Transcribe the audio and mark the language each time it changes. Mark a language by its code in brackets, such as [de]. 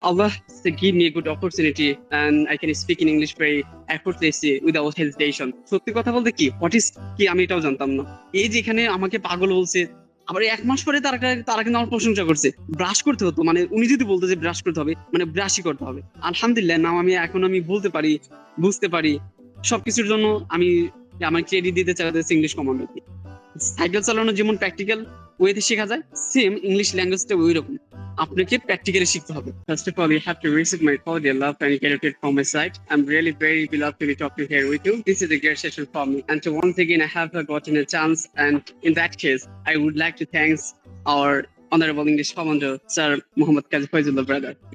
[en] Allah give me a good opportunity and I can speak in English very effortlessly without hesitation. [bn] সত্যি কথা বলতে কি [en] what is [bn] কি আমি এটাও জানতাম না। এই যেখানে আমাকে পাগল বলছে, আবার 1 মাস পরে তারা কিন্তু আমার প্রশংসা করছে। ব্রাশ করতে হতো, মানে উনি যদি বলতো যে ব্রাশ করতে হবে, মানে ব্রাশই করতে হবে। আলহামদুলিল্লাহ নাও আমি বলতে পারি, বুঝতে পারি। সবকিছুর জন্য আমি আমার ক্রেডিট দিতে চাইতেছি ইংলিশ কমান্ডারকে। সাইকেল চালানো যেমন প্র্যাকটিক্যাল ওয়েতে শেখা যায়, সেম ইংলিশ ল্যাঙ্গুয়েজটা ওই রকম আপনাকে প্র্যাকটিক্যালি শিখতে হবে। [en] First of all, you have to receive my cordial love and gratitude from my side. I'm really very beloved to be talking here with you. This is a great session for me. And to once again, I have gotten a chance. And in that case, I would like to thank our Honorable English Commander, Sir Muhammad Kazi Faizullah, brother.